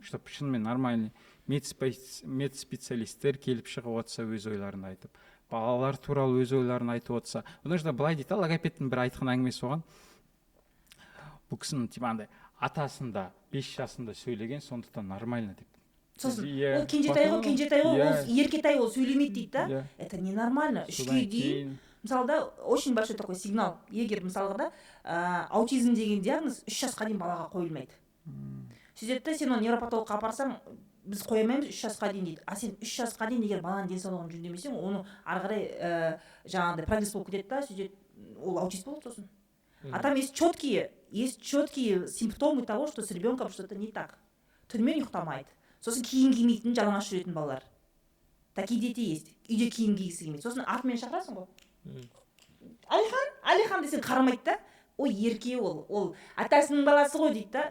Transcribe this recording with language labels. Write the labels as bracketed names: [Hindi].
[Kazakh] Чтоб шынымен нормальный медспециалисттер келіп шығып отырса, өз ойларын айтып, балалар туралы өз ойларын айтып отырса. Потому что былай дейді, логопедтің бір айтқан әңгімесі оған. Бұл кісінің типа андай атасында 5 жасында сөйлеген, сондықтан нормально деп. Сосын Иә, ол кенжетай ғой, Иә. ол еркетай, ол сөйлемейді дейді да. Иә. [Russian] Это ненормально. [Kazakh] Үшке дейін мысалы да [Russian] очень большой такой сигнал. [Kazakh] Егер мысалға да аутизм деген диагноз 3 жасқа дейін балаға қойылмайды. Сөйтеді да, сен оны невропатологқа апарсаң, біз қоя алмаймыз 3 жасқа дейін дейді. А сен 3 жасқа дейін егер баланың денсаулығын жөндемесең, оны ары қарай жаңағыдай прогресс болып кетеді да, сөйтеді, ол аутист болады сосын. [Russian] А там есть четкие симптомы того, что с ребенком что-то не так. [Kazakh] Түнімен ұйықтамайды. Сосын киім кимейтін, жалаңаш жүретін балалар. [Russian] Такие дети есть. [Kazakh] Үйде киім кигісі келмейді. Сосын артымен шақырасың ғой. Алихан десең қарамайды да. Ой, ерке ол атасының баласы ғой дейді да.